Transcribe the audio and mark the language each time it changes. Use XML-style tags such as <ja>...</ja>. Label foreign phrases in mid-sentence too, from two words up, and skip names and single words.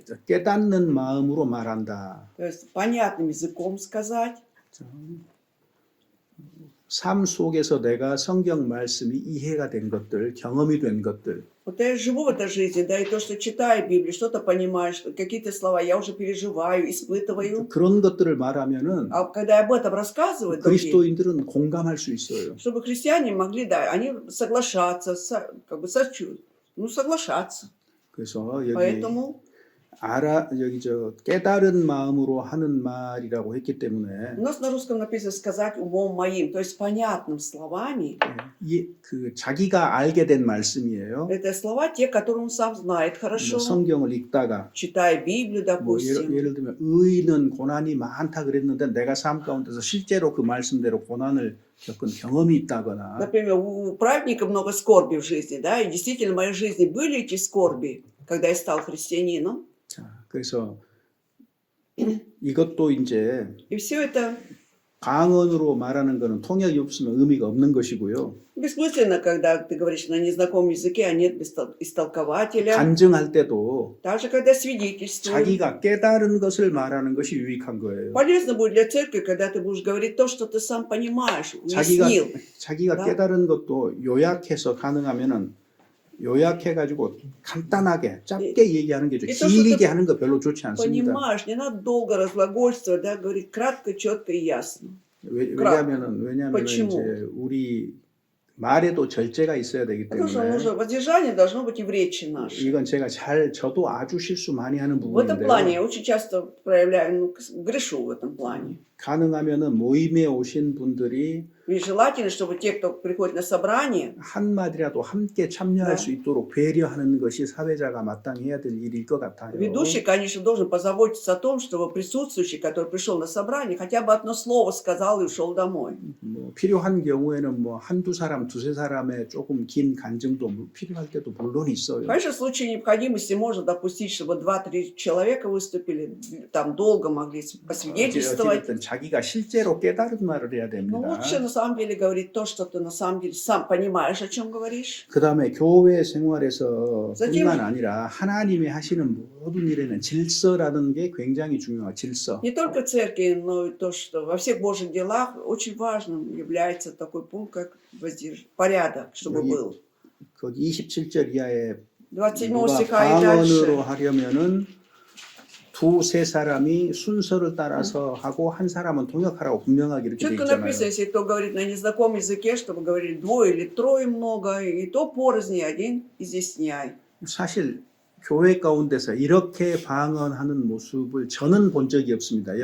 <ko>깨닫는 마음으로 말한다.</ko> <ru>То есть понятным языком сказать.</ru> <ko>삶 속에서 내가 성경 말씀이 이해가 된 것들, 경험이 된 것들,</ko> <ru>Вот я живу в этой жизни, да, и то, что читаю Библию, что-то понимаю, что какие-то слова я уже переживаю, испытываю.</ru> <ko>그런 것들을 말하면은</ko> <ru>А когда я об этом рассказываю другим,</ru> <ko>그리스도인들은 공감할 수 있어요.</ko> <ru>чтобы христиане могли, да, они соглашаться, как бы соглашаться.</ru> <ko>그래서 여기</ko> <ru>Поэтому</ru> <ko>여기 깨달은 마음으로 하는 말이라고 했기 때문에</ko> <ru>у нас на русском написано сказать умом моим, то есть понятным словами.</ru> <ko>그 자기가 알게 된 말씀이에요.</ko> <ru>Это слова те, которые он сам знает хорошо.</ru> <ko>성경을 읽다가</ko> <ru>Читая Библию,</ru> <ko>뭐</ko> <ru>допустим.</ru> <ko>예를 들면 의인은 고난이 많다 그랬는데 내가 삶 가운데서 실제로 그 말씀대로 고난을 겪은 경험이 있다거나</ko> <ru>Например, у праведника много скорби в жизни, да, и действительно в моей жизни были эти скорби, когда я стал христианином.</ru> <ko>자, 그래서 이것도 이제</ko> <ru>И все это</ru> <ko>방언으로 말하는 거는 통역이 없으면 의미가 없는 것이고요.</ko> <ru>бессмысленно, когда ты говоришь на незнакомом языке, а нет истолкователя.</ru> <ko>간증할 때도</ko> <ru>Также, когда свидетельствуешь.</ru> <ko>자기가 깨달은 것을 말하는 것이 유익한 거예요.</ko> <ru>Полезно будет для церкви, когда ты будешь говорить то, что ты сам понимаешь, уяснил.</ru> <ko>자기가 나- 깨달은 것도 요약해서 가능하면은 요약해가지고 간단하게 짧게 얘기하는 게 좋죠. 이</ko> <ru>то, что</ru> <ko>길게</ko> <ru>ты</ru> <ko>하는 거 별로 좋지 않습니다.</ko> <ru>Понимаешь, не надо долго разглагольствовать, да, говорить кратко, четко и ясно.</ru> <ko>왜냐면은</ko> <ru>Почему?</ru> <ko>이제 우리 말에도 절제가 있어야 되기</ko> <ru>Потому что</ru> <ko>때문에</ko> <ru>нужно воздержание должно быть и в речи нашей.</ru> <ko>이건 저도 아주 실수 많이 하는</ko> <ru>В этом плане я</ru> <ko>부분인데요.</ko> <ru>очень часто проявляю, грешу в этом плане.</ru> <ko>가능하면은 모임에 오신 분들이</ko> <ru>И желательно, чтобы те, кто приходит на собрание,</ru> <ko>한마디라도 함께 참여할 네. 수 있도록 배려하는 것이 사회자가 마땅히 해야 될 일일 것 같아요.</ko> <ru>ведущий, конечно, должен позаботиться о том, чтобы присутствующий, который пришел на собрание, хотя бы одно слово сказал и ушел домой.</ru> <ko>뭐 필요한 경우에는 뭐 한두 사람, 두세 사람의 조금 긴 간증도 필요할 때도 물론 있어요.</ko> <ru>Конечно, в случае необходимости можно допустить, чтобы 2-3 человека выступили, там долго могли посвидетельствовать.</ru> <ko>어쨌든 자기가 실제로 깨달은 말을 해야</ko> <ru>Но</ru> <ko>됩니다.</ko> <ru>лучше на самом деле говорить то, что ты на самом деле сам понимаешь, о чем говоришь.</ru> <ko>그 다음에 교회 생활에서</ko> <ru>затем-</ru> <ko>뿐만 아니라 하나님이 하시는 모든 일에는 질서라는 게 굉장히 중요해요. 질서.</ko> <ru>Не только в церкви, но и то, что во всех Божьих делах очень важным является такой пункт, как порядок, чтобы</ru> <ko>여기</ko> <ru>был.</ru> <ko>거기 27절 이하에</ko> <ru>27</ru> <ko>누가</ko> <ru>стиха и</ru> <ko>방언으로</ko> <ru>дальше.</ru> <ko>하려면은 두세 사람이 순서를 따라서 하고 한 사람은 통역하라고 분명하게 이렇게 돼</ko> <ru>Четко</ru> <ko>있잖아요.</ko> <ru>написано, если кто говорит на незнакомом языке, чтобы говорили 2 или 3 много, и то порознь, один изъясняй.</ru> <ko>사실 교회 가운데서 이렇게 방언하는 모습을 저는 본 적이 없습니다.</ko>